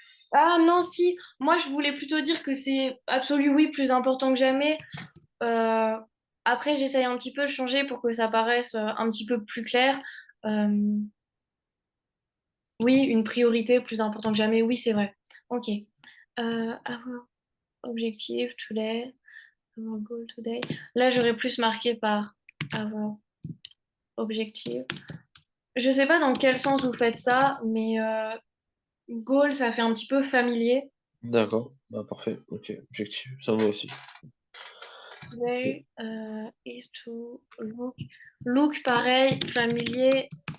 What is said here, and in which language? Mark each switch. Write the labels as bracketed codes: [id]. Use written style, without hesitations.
[fr] ah non, si, moi je voulais plutôt dire que c'est absolu, oui, plus important que jamais. Euh, Après, j'essaye un petit peu de changer pour que ça paraisse un petit peu plus clair. Euh, oui, une priorité plus importante que jamais, oui, c'est vrai. Ok. [en] Our objective today, our goal today. [fr] Là, j'aurais plus marqué par [en] our objective. [fr] Je sais pas dans quel sens vous faites ça, mais goal, ça fait un petit peu familier. D'accord. Bah, parfait. Ok. Objectif. Ça me va aussi. Ok. [en] Today is to look. Look, [fr] pareil, familier.